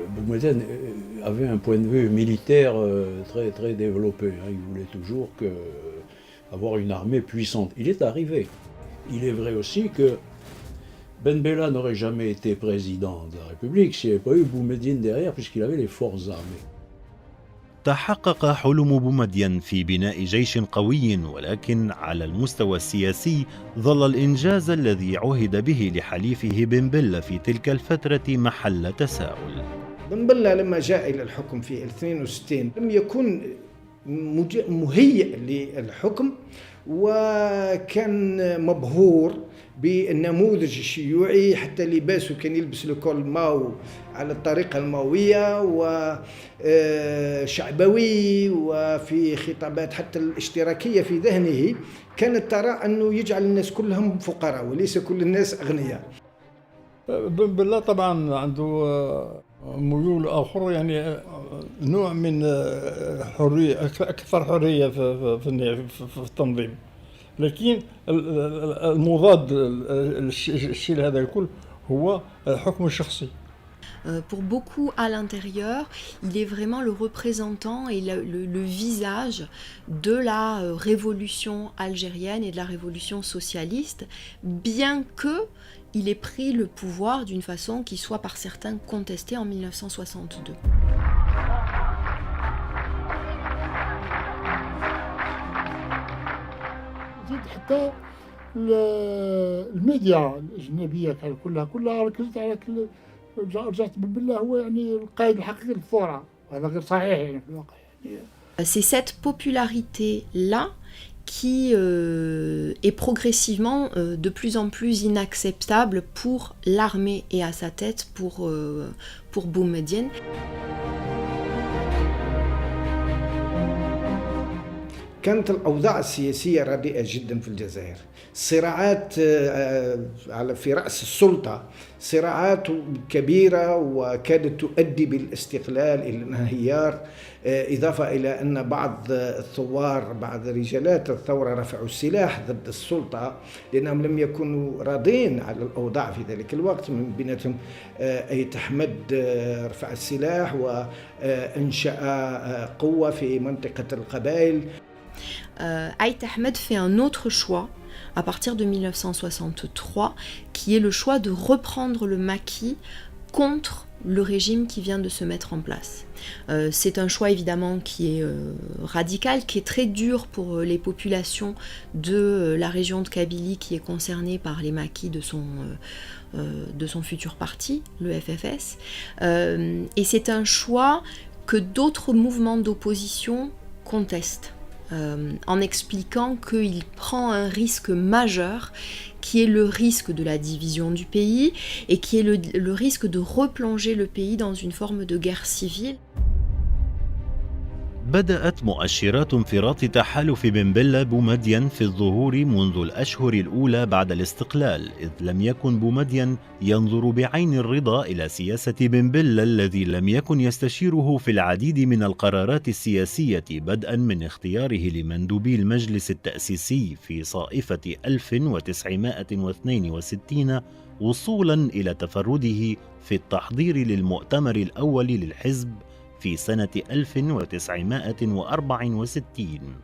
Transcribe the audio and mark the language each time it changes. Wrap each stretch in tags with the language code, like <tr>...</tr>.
<fr>Boumediene avait un point de vue militaire très, très développé. Il voulait toujours avoir une armée puissante. Il est arrivé. Il est vrai aussi que Ben Bella n'aurait jamais été président de la République s'il n'y avait pas eu Boumediene derrière, puisqu'il avait les forces armées.</fr> <ar>تحقق حلم بومدين في بناء جيش قوي، ولكن على المستوى السياسي ظل الإنجاز الذي عهد به لحليفه بن بلة في تلك الفترة محل تساؤل. بن بلة لما جاء إلى الحكم في 62 لم يكن مهيئ للحكم، وكان مبهور بالنموذج الشيوعي، حتى لباسه كان يلبس الكول ماو على الطريقة الماوية وشعبوي، وفي خطابات حتى الاشتراكية في ذهنه كانت ترى أنه يجعل الناس كلهم فقراء وليس كل الناس أغنياء. بن بلة طبعا عنده ميول آخر، يعني نوع من حرية، أكثر حرية في التنظيم، لكن المضاد الشيء هذا الكل هو الحكم الشخصي.</ar> <fr>Pour beaucoup à l'intérieur, il est vraiment le représentant et le visage de la révolution algérienne et de la révolution socialiste, bien que il ait pris le pouvoir d'une façon qui soit par certains contestée en 1962.</fr> <ar>حتى الميديا الأجنبية كلها ركزت على رجعت بن بلة هو يعني القائد الحقيقي للثورة، وهذا غير صحيح يعني في الواقع.</ar> <fr>C'est cette popularité-là qui est progressivement de plus en plus inacceptable pour l'armée et à sa tête pour Boumediene.</fr> <ar>كانت الأوضاع السياسية رديئة جدا في الجزائر، صراعات في رأس السلطة، صراعات كبيرة وكادت تؤدي بالاستقلال إلى الانهيار، إضافة إلى أن بعض الثوار، بعض رجالات الثورة رفعوا السلاح ضد السلطة لأنهم لم يكونوا راضين على الأوضاع في ذلك الوقت. من بيناتهم أيت أحمد رفع السلاح وأنشأ قوة في منطقة القبائل.</ar> <fr>Aït Ahmed fait un autre choix à partir de 1963, qui est le choix de reprendre le maquis contre le régime qui vient de se mettre en place. C'est un choix évidemment qui est radical, qui est très dur pour les populations de la région de Kabylie qui est concernée par les maquis de son futur parti, le FFS. Et c'est un choix que d'autres mouvements d'opposition contestent. En expliquant qu'il prend un risque majeur qui est le risque de la division du pays et qui est le risque de replonger le pays dans une forme de guerre civile.</fr> <ar>بدأت مؤشرات انفراط تحالف بن بلة بومدين في الظهور منذ الأشهر الأولى بعد الاستقلال، إذ لم يكن بومدين ينظر بعين الرضا إلى سياسة بن بلة الذي لم يكن يستشيره في العديد من القرارات السياسية، بدءا من اختياره لمندوبي المجلس التأسيسي في صائفة 1962 وصولا إلى تفرده في التحضير للمؤتمر الأول للحزب في سنة 1964.</ar>